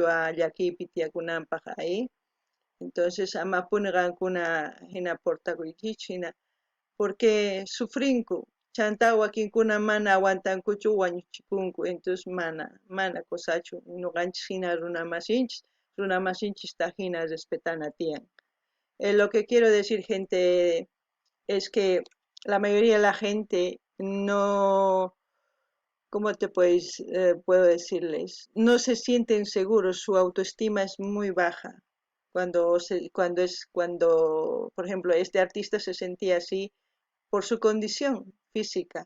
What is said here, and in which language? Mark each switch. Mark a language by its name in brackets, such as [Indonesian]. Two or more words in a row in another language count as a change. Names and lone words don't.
[Quechua] llakipi tiyakunanpaq [Spanish] ahí entonces [Quechua] ama punqankuna hina portakuykichik hina porque sufrinku chanta wakinkuna mana aguantankuchu wañuchikunku entonces mana kusachu ñuqanchik hina runa masinchista hina respetana tiyan [Spanish] lo que quiero decir gente es que la mayoría de la gente no, ¿cómo te puedo decirles? No se sienten seguros, su autoestima es muy baja. Cuando, por ejemplo, este artista se sentía así por su condición física.